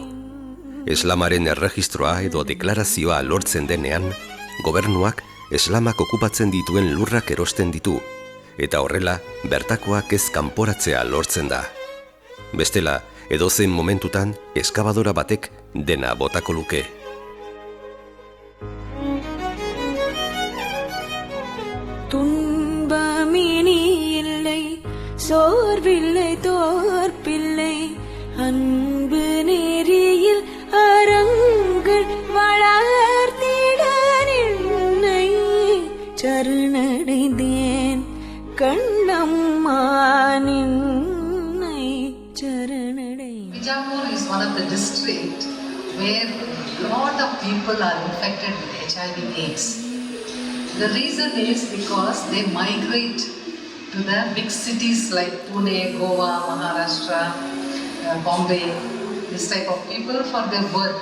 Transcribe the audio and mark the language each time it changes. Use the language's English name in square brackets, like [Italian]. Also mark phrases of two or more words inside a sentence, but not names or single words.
[Basque] Eslamaren erregistroa edo deklarazioa lortzen denean, gobernuak eslamak okupatzen dituen lurrak erosten ditu, eta horrela bertakoak ez kanporatzea lortzen da. Bestela, edozein momentutan eskabadora batek dena botako luke. [Tamil] துன்பமினி இல்லை, சோர்வில்லை, தோற்பில்லை, அன்பு நெறியில் அரங்கள் வளர்த்திட நின்னை சரணடைந்தேன் கண்ணம்மா நின்னை சரணடைந்தேன். [English] Bijapur is one of the districts where a lot of people are infected with HIV/AIDS. The reason is because they migrate to the big cities like Pune, Goa, Maharashtra, Bombay, this type of people for their work.